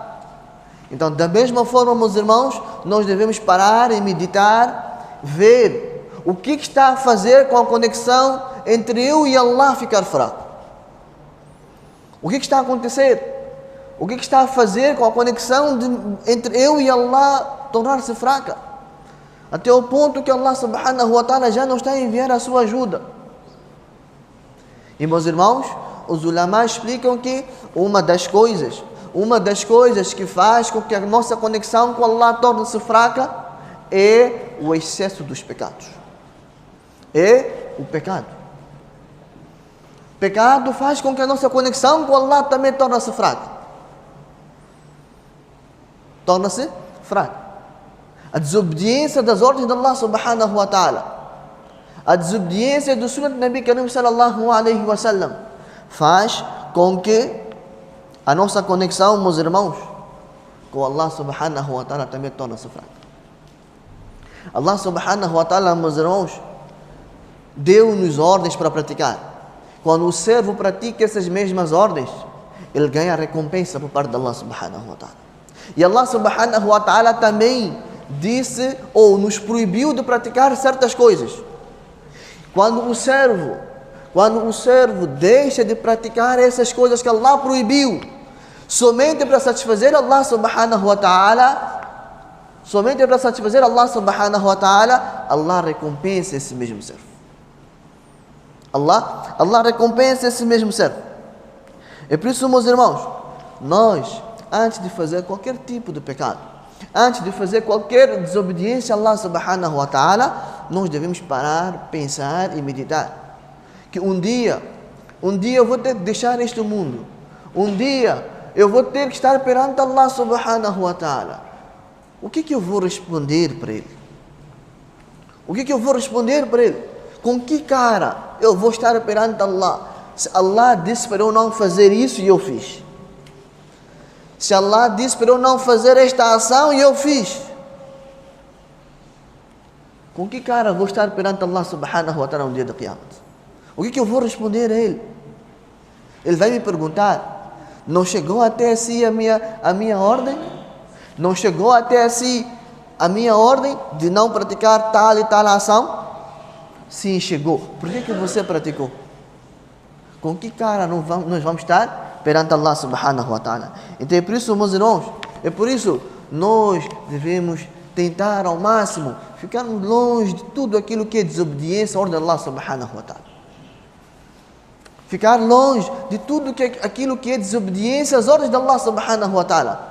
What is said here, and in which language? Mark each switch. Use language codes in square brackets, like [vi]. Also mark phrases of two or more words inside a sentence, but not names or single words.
[pt] Então, da mesma forma, meus irmãos, nós devemos parar e meditar, ver o que está a fazer com a conexão entre eu e Allah ficar fraco. O que está a acontecer? O que está a fazer com a conexão entre eu e Allah tornar-se fraca? Até o ponto que Allah [ar] سبحانه وتعالى [pt] já não está a enviar a sua ajuda. E meus irmãos, os ulama explicam que uma das coisas que faz com que a nossa conexão com Allah torne-se fraca é o excesso dos pecados. É o pecado. O pecado faz com que a nossa conexão com Allah também torne-se fraca. Torna-se fraca. A desobediência das ordens de Allah [ar] سبحانه وتعالى, [pt] a desobediência do sunnah do [ar] نبي كريم صلى الله عليه و سلم, [pt] faz com que a nossa conexão, meus irmãos, com Allah [ar] سبحانه وتعالى [pt] também torna-se fraca. [ar] الله سبحانه وتعالى, [pt] meus irmãos, deu-nos ordens para praticar. Quando o servo pratica essas mesmas ordens, ele ganha recompensa por parte de Allah [ar] سبحانه وتعالى. [pt] E Allah [ar] سبحانه وتعالى [pt] também disse ou nos proibiu de praticar certas coisas. Quando o servo deixa de praticar essas coisas que Allah proibiu, somente para satisfazer Allah [ar] سبحانه وتعالى, [pt] Allah recompensa esse mesmo servo. Allah recompensa esse mesmo servo. É por isso, meus irmãos, nós, antes de fazer qualquer tipo de pecado, antes de fazer qualquer desobediência a Allah [ar] سبحانه وتعالى, [pt] nós devemos parar, pensar e meditar. Que um dia eu vou ter que deixar este mundo. Um dia eu vou ter que estar perante Allah [ar] سبحانه وتعالى. [pt] O que eu vou responder para Ele? O que eu vou responder para Ele? Com que cara eu vou estar perante Allah? Se Allah disse para eu não fazer isso e eu fiz. Se Allah disse para eu não fazer esta ação e eu fiz. Com que cara vou estar perante Allah [ar] سبحانه وتعالى [pt] no dia da Qiyamah? O que eu vou responder a Ele? Ele vai me perguntar: não chegou até si a minha ordem? Não chegou até si a minha ordem de não praticar tal e tal ação? Sim, chegou. Por que você praticou? Com que cara nós vamos estar perante Allah [ar] سبحانه وتعالى? [pt] Então é por isso, meus irmãos, nós devemos tentar ao máximo ficarmos longe de tudo aquilo que é desobediência à ordem de Allah [ar] سبحانه وتعالى. [pt] Ficar longe de tudo aquilo que é desobediência às ordens de Allah [ar] سبحانه وتعالى.